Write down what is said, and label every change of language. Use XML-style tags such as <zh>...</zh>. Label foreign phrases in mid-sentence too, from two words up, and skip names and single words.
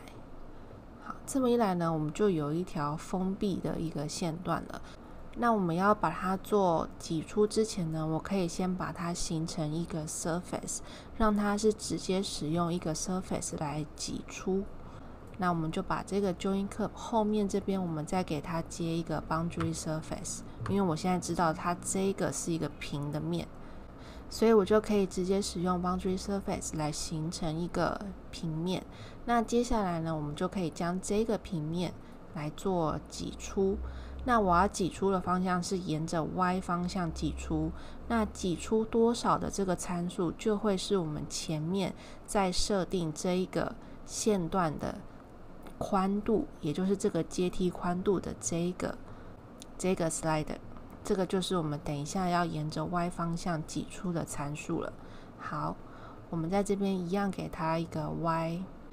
<zh>好，這麼一來呢，我們就有一條封閉的一個線段了。那我們要把它做擠出之前呢，我可以先把它形成一個 surface， 讓它是直接使用一個 surface 來擠出。那我們就把這個</zh> <en>join curve</en> <zh>後面這邊，我們再給它接一個</zh> <en>boundary surface，</en> <zh>因為我現在知道它這個是一個平的面，所以我就可以直接使用</zh> <en>boundary surface</en> <zh>來形成一個平面。那接下來呢，我們就可以将這個平面來做擠出。那我要擠出的方向是沿着 Y 方向擠出，那擠出多少的這個參數，就會是我們前面在設定這一個線段的寬度，也就是這個階梯寬度的這個 slider， 這個就是我們等一下要沿着 Y 方向擠出的參數了。好，我們在這邊一樣給它一個 Y，</zh>